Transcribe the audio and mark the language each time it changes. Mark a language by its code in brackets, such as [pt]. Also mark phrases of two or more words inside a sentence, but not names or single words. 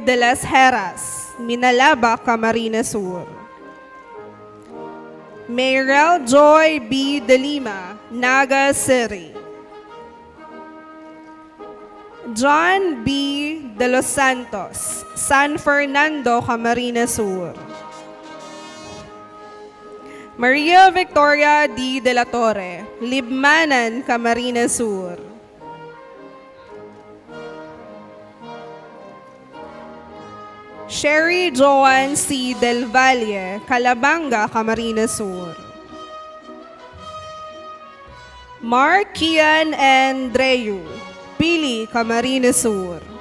[en] De las Heras, Minalaba, Camarines Sur. Mayrel Joy B. De Lima, Naga City. John B. De Los Santos, San Fernando, Camarines Sur. Maria Victoria D. De la Torre, Libmanan, Camarines Sur. Sherry Joan C. Del Valle, Calabanga, Camarines Sur. Mark Kian Andreu, Pili, Camarines Sur.